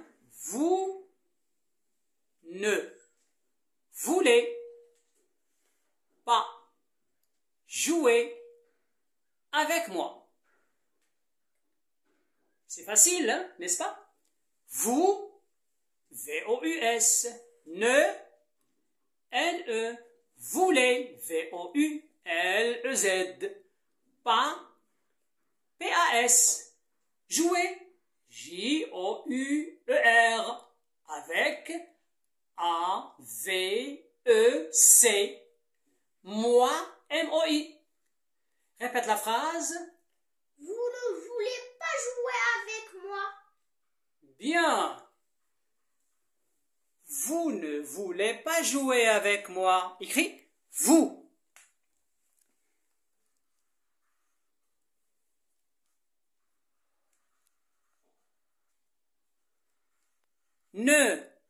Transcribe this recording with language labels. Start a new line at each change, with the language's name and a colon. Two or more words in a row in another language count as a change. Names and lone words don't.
French: Vous ne voulez pas jouer avec moi. C'est facile, hein, n'est-ce pas? Vous, V-O-U-S, ne, N-E, voulez, V-O-U-L-E-Z, pas, P-A-S, jouer, J-O-U-E-R, avec A-V-E-C, moi, M-O-I. Répète la phrase. Vous ne voulez pas jouer avec moi. Bien. Vous ne voulez pas jouer avec moi. Écris vous. Ne